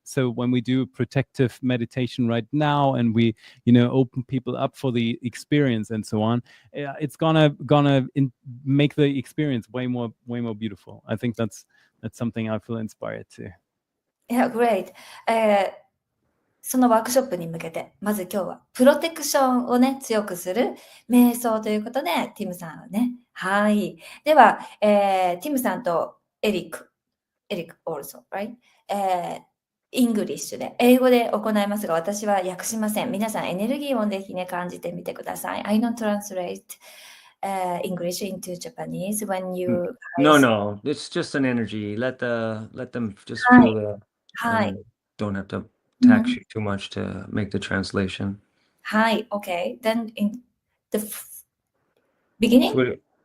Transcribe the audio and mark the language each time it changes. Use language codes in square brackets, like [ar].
[en] So when we do protective meditation right now, and we open people up for the experience and so on, it's gonna make the experience way more beautiful. I think that's something I feel inspired to. Yeah, great. [ja] そのワークショップに向けて、まず今日はプロテクションをね、強くする瞑想ということで、ティムさんはね。はい。では、ティムさんとエリック [en] also, right? [ja] イングリッシュで、英語で行いますが、私は訳しません。皆さん、エネルギーをぜひね、感じてみてください。 [en] I don't translate English into Japanese when you guys... No, it's just an energy. Let them just [ja] はい [en] feel the [ja] はい [en] don't have to tax you too much to make the translation. はい、okay. Then in the beginning?